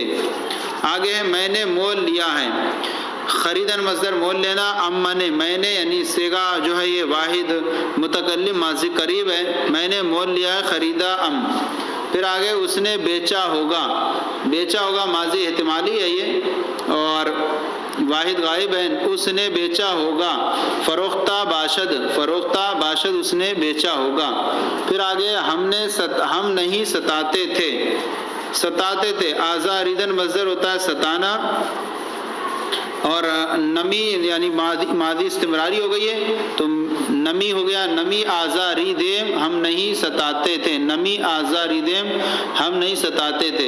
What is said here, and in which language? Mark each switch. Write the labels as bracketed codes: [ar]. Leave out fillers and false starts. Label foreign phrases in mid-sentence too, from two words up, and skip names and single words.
[ur] آگے ہے میں نے مول لیا ہے، خریدن مصدر مول لینا، اما نے میں نے یعنی صیغہ جو ہے یہ واحد متکلم ماضی قریب ہے، میں نے مول لیا ہے [fa] خریدا ام۔ [ur] پھر آگے اس نے بیچا ہوگا، بیچا ہوگا ماضی احتمالی ہے یہ اور واحد غائب ہے، اس نے بیچا ہوگا، [fa] فروختہ باشد، فروختہ باشد [ur] اس نے بیچا ہوگا۔ پھر آگے ہم نہیں ستاتے تھے، ستاتے تھے، آزاریدن مصدر ہوتا ہے ستانا، اور نمی یعنی ماضی استمراری ہو گئی ہے تو نمی ہو گیا، [fa] نمی آزاری دیم [ur] ہم نہیں ستاتے تھے، [fa] نمی آزاری دیم [ur] ہم نہیں ستاتے تھے۔